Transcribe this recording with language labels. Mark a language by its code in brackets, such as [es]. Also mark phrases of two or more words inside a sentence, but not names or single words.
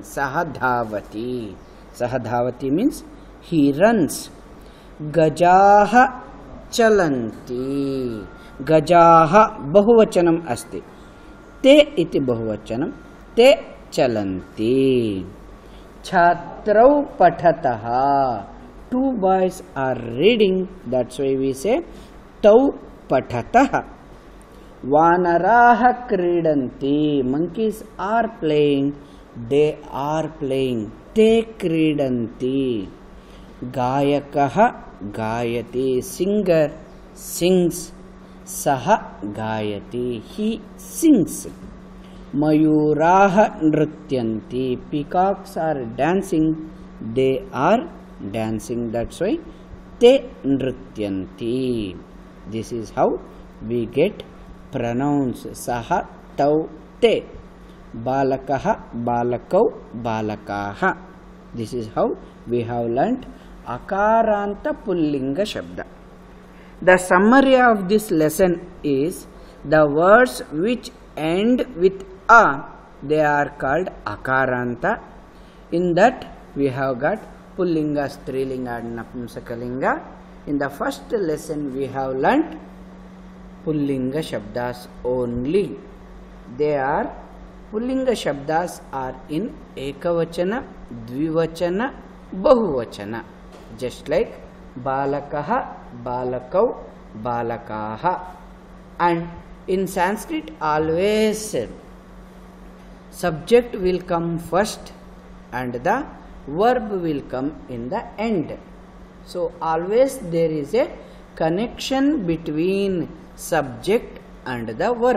[sa] सः धावति। सः धावति [en] means he runs. [sa] गजाः चलन्ति. गजाः बहुवचनम् अस्ति. ते इति बहुवचनम्। ते चलन्ति. छात्रौ पठतः. [en] Two boys are reading. That's why we say [sa] तौ पठतः. वानराः क्रीडन्ति. [en] Monkeys are playing. They are playing. [sa] ते क्रीडन्ति. गायकः गायति. [en] Singer sings. [sa] सः गायति. [en] He sings. [sa] मयूराः नृत्यन्ति. [en] Peacocks are dancing. They are dancing. That's why [sa] ते नृत्यन्ति. [en] This is how we get pronouns. [sa] सः तौ ते. बालकः बालकौ बालकाः. [en] This is how we have learnt [sa] अकारान्त पुंलिङ्ग शब्द. [en] The summary of this lesson is the words which end with a, they are called akaranta. In that we have got pullinga, strilinga and napumsakalinga. In the first lesson we have learnt [sa] पुंलिङ्ग शब्दाः [en] only. They are pullinga shabdas are in ekavachana, dvivachana, bahuvachana. Just like [sa] बालकः, बालकौ, बालकाः. [en] And in Sanskrit always subject will come first and the verb will come in the end. So always there is a connection between subject and the verb.